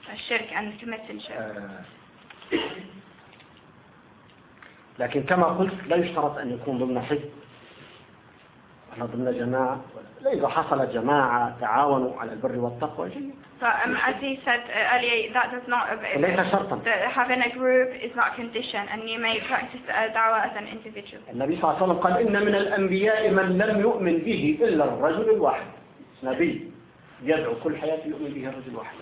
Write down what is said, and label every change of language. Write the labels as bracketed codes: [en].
[ar] الشرك [en] and committing shirk. [ar] لكن كما قلت لا يشترط أن يكون ضمن حزب ولا ضمن جماعة إذا حصل جماعة تعاونوا على البر والتقوى جيد. [en] So, as he said earlier, that does not. [ar] ليس شرطا. [en] Having a group is not a condition, and you may practice دعوة as an individual. [ar] النبي صلى الله عليه وسلم قال إن من الأنبياء من لم يؤمن به إلا الرجل الواحد. نبي. يدعو كل حياته يؤمن به الرجل واحد.